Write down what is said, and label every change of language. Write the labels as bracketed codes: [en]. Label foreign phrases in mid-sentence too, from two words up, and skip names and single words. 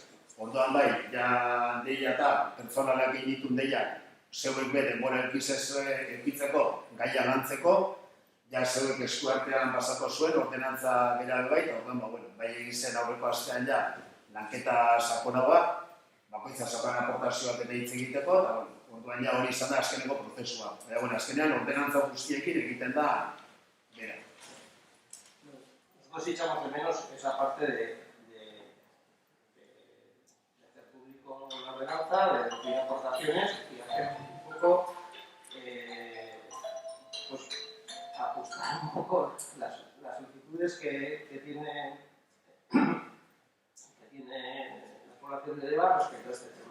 [eu] Orduan bai, ja deia eta pertsonalak egitun deia zeuek be denbora eukitzeko, gaia lantzeko, ja zeuek eskuartean pasako zuen, ordenantza bera bai, eta orduan bai egin zen aurreko astean ja lanketa sakonagoa, bakoitza sakon aportazioak eta hitz egiteko, eta orduan ja hori izan da azkeneko prozesua. Baina, azkenean ordenantza guztiekin egiten da bera. [es] Nosotros echamos de menos esa parte de hacer público la ordenanza, de recibir aportaciones y hacer un poco, pues, ajustar un poco las solicitudes que tiene la población de Deva respecto a este tema.